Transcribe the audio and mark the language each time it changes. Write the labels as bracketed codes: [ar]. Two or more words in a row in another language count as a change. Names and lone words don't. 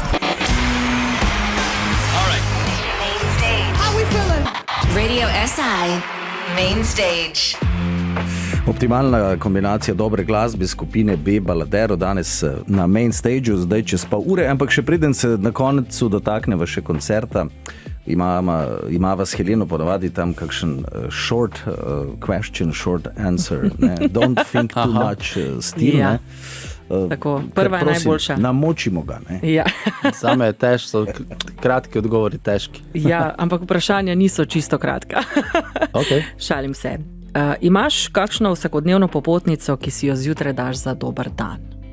[sl] Radio SI Main Stage. Optimalna kombinacija dobre glasbe skupine B Baladero danes na Main Stageu, zdaj čez pol ure, ampak še preden se na koncu dotakneva še koncerta, imava s Heleno ponavadi tam kakšen [en] short question, short answer, [sl] ne? [en] Don't think too much stil, [sl] Ja. ne? Tako, prva je najboljša. Namočimo ga, ne? Ja. Same je težko, so kratki odgovori težki. Ja, ampak vprašanja niso čisto kratka. Okay. Šalim se. Imaš kakšno vsakodnevno popotnico, ki si jo zjutraj daš za dober dan?